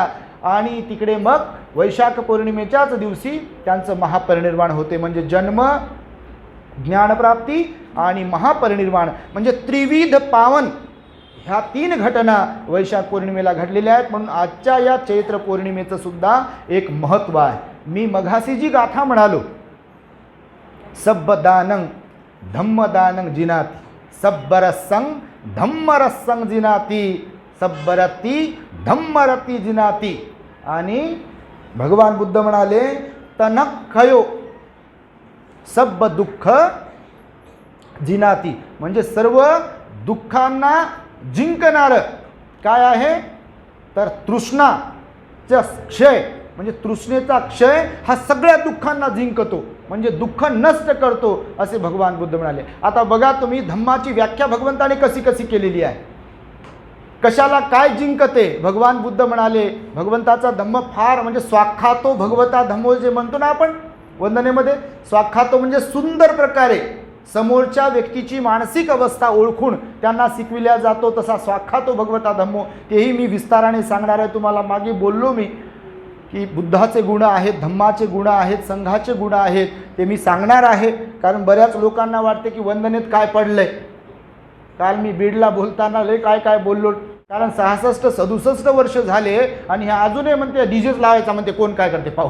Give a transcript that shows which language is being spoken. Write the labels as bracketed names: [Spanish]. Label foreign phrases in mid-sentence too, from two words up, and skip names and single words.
[Marathi] आणि तिकडे मग वैशाख पौर्णिमेच्याच दिवशी त्यांचं महापरिनिर्वाण होते. म्हणजे जन्म, ज्ञानप्राप्ती आणि महापरिनिर्वाण म्हणजे त्रिविध पावन, ह्या 3 घटना वैशाख पौर्णिमेला घडलेल्या आहेत. म्हणून आजच्या या चैत्र पौर्णिमेचं सुद्धा एक महत्त्व आहे. मी मघासी जी गाथा म्हणालो, [Pali] सब्बदानं धम्मदानं जिनाती, सब्बरसंग धम्मरसंग जिनाती, सब्बरती धम्मरती जिनाती. [Marathi] आणि भगवान बुद्ध म्हणाले, [Pali] तनखयो सब दुःख जिनाती, [Marathi] म्हणजे सर्व दुःखांना जिंकणारं काय आहे तर तृष्णाचा क्षय, म्हणजे तृष्णेचा क्षय हा सगळ्या दुःखांना जिंकतो, म्हणजे दुःख नष्ट करतो, असे भगवान बुद्ध म्हणाले. आता बघा तुम्ही, धम्माची व्याख्या भगवंताने कशी केलेली आहे, कशाला काय जिंकते. भगवान बुद्ध म्हणाले, भगवंताचा धम्म फार, म्हणजे [Pali] स्वाख्यातो भगवता धम्मो [Marathi] जे म्हणतो ना आपण वंदनेमध्ये, स्वाख्यातो म्हणजे सुंदर प्रकारे समोरच्या व्यक्तीची मानसिक अवस्था ओळखून त्यांना शिकविल्या जातो, तसा [Pali] स्वाख्यातो भगवता धम्मो. [Marathi] तेही मी विस्ताराने सांगणार आहे. तुम्हाला मागे बोललो मी की बुद्धाचे गुण आहेत, धम्माचे गुण आहेत, संघाचे गुण आहेत, ते मी सांगणार आहे. कारण बऱ्याच लोकांना वाटते की वंदनेत काय पडलंय. काल मी बीडला बोलताना लय काय बोललो, कारण 66-67 वर्ष झाले आणि हे अजूनही म्हणते डीजेच लावायचा, म्हणते कोण काय करते पाहू.